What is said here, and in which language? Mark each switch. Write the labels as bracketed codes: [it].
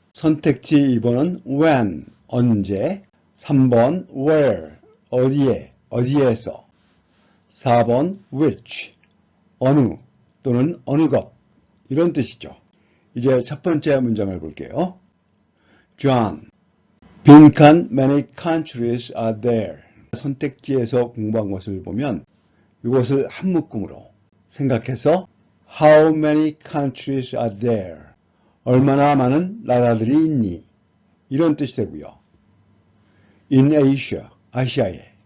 [ko] 선택지 2번은 when, 언제, 3번 where, 어디에, 어디에서, 4번 which, 어느 또는 어느 것 이런 뜻이죠. 이제 첫 번째 문장을 볼게요. [en] John, 빈칸 many countries are there. [ko] 선택지에서 공부한 것을 보면 이것을 한 묶음으로 생각해서 [en] How many countries are there? [ko] 얼마나 많은 나라들이 있니? 이런 뜻이 되고요. [en] In Asia, [ko] 아시아에.